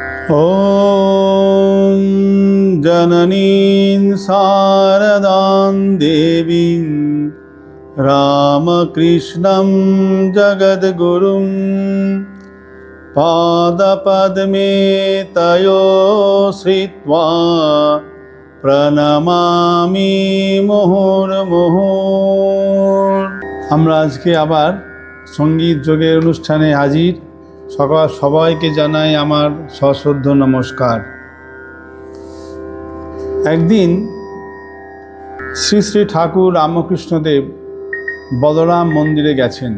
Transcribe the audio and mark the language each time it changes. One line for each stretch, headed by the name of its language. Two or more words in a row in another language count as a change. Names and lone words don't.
Sanskrit: ॐ जननीं शारदां देवीं रामकृष्णं जगद्गुरुं पादपद्मे तयो श्रित्वा प्रणमामि मुहुर्मुहुः।
Bangla: আমরা আজকে আবার সঙ্গীত যোগের অনুষ্ঠানে হাজির। সবাইকে জানাই আমার সশ্রদ্ধ নমস্কার। একদিন শ্রী শ্রী ঠাকুর রামকৃষ্ণদেব বলরাম মন্দিরে গেছেন।